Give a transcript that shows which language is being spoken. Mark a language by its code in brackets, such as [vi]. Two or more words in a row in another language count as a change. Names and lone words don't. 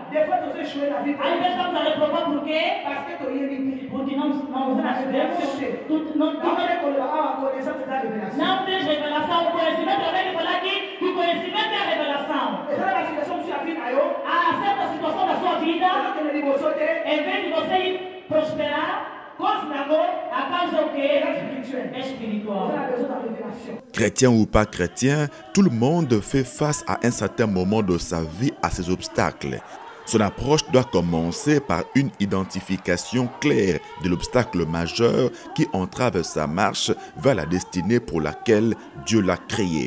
[pt] Aí nós estamos a reprovar por quê? Porque não tens revelação. O conhecimento, eu venho falar aqui que o conhecimento é a revelação. Há certa situação da sua vida, em vez de você ir prosperar, a causa o quê? É espiritual. [fr] Chrétien ou pas chrétien, tout le monde fait face à un certain moment de sa vie à ces obstacles. Son approche doit commencer par une identification claire de l'obstacle majeur qui entrave sa marche vers la destinée pour laquelle Dieu l'a créé.